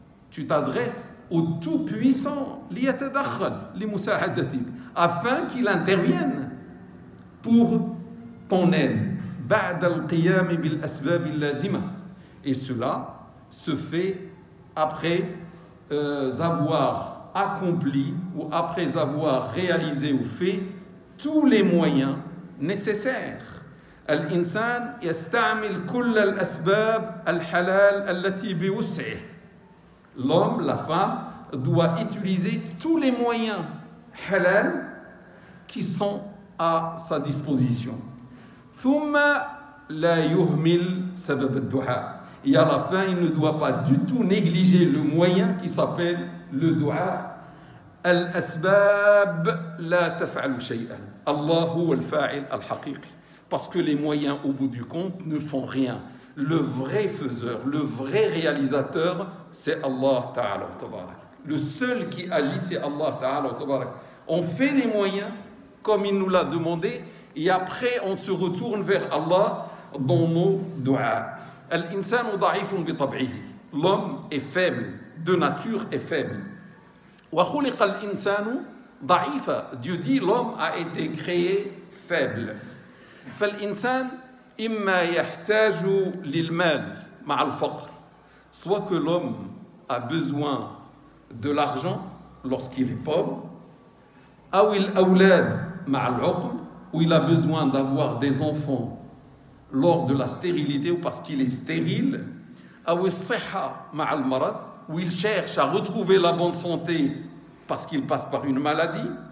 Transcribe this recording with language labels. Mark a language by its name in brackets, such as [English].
[French] Tu t'adresses au Tout-Puissant, [Arabic] ليتدخل لمساعدتك, [French] afin qu'il intervienne pour ton aide. [Arabic] بعد القيام بالأسباب اللازمة. [French] Et cela se fait après avoir accompli ou après avoir réalisé ou fait tous les moyens nécessaires. [Arabic] الإنسان يستعمل كل الأسباب الحلال التي بوسعه. [French] L'homme, la femme, doit utiliser tous les moyens halal qui sont à sa disposition. [Arabic] ثم لا يهمل سبب الدعاء. [French] Et à la fin, il ne doit pas du tout négliger le moyen qui s'appelle le dua. [Arabic] الأسباب لا تفعل شيئا. الله هو الفاعل الحقيقي. [French] Parce que les moyens, au bout du compte, ne font rien. Le vrai faiseur, le vrai réalisateur, c'est Allah Ta'ala. Le seul qui agit, c'est Allah Ta'ala. On fait les moyens comme il nous l'a demandé et après on se retourne vers Allah dans nos du'a. [Arabic] Al-insanu da'ifun bi tab'ihi. [French] L'homme est faible, de nature est faible. [Arabic] Wa khuliqa al-insanu da'ifa. [French] Dieu dit l'homme a été créé faible. [Arabic] فالإنسان إما يحتاج للمال مع الفقر. [French] Soit que l'homme a besoin de l'argent lorsqu'il est pauvre, [Arabic] أو الأولاد مع العقم, [French] où il a besoin d'avoir des enfants lors de la stérilité ou parce qu'il est stérile, [Arabic] أو الصحة مع المرض, [French] où il cherche à retrouver la bonne santé parce qu'il passe par une maladie,